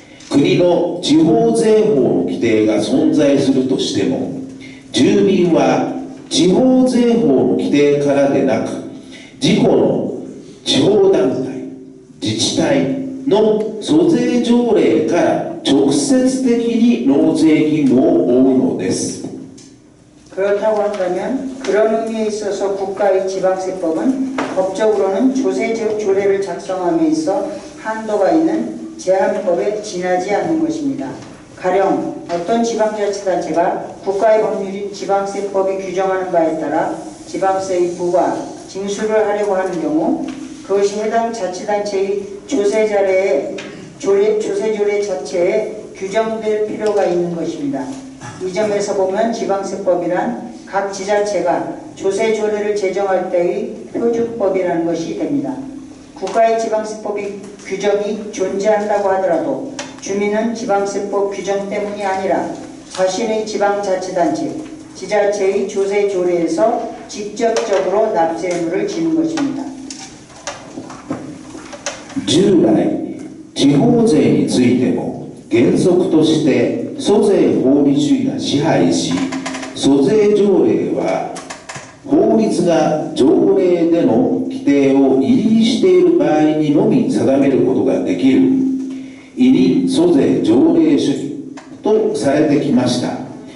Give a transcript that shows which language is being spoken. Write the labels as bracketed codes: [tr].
[ja] 国の地方税法の規定が存在するとしても、住民は地方税法の規定からでなく、自己の地方団体、自治体、の租税条例から直接的に納税義務を負うのです。 [ko] 그렇다고 한다면 그런 의미에 있어서 국가의 지방세법은 법적으로는 조세 조례를 작성함에 있어 한도가 있는 제한법에 지나지 않는 것입니다. 가령 어떤 지방자치단체가 국가의 법률인 지방세법이 규정하는 바에 따라 지방세의 부과, 징수를 하려고 하는 경우 그것이 해당 자치단체의 조세조례 자체에 규정될 필요가 있는 것입니다. 이 점에서 보면 지방세법이란 각 지자체가 조세조례를 제정할 때의 표준법이라는 것이 됩니다. 국가의 지방세법이 규정이 존재한다고 하더라도 주민은 지방세법 규정 때문이 아니라 자신의 지방자치단체, 지자체의 조세조례에서 직접적으로 납세 의무를 지는 것입니다. [ja] 従来、地方税についても原則として租税法理主義が支配し、租税条例は法律が条例での規定を違反している場合にのみ定めることができる委任租税条例主義とされてきました。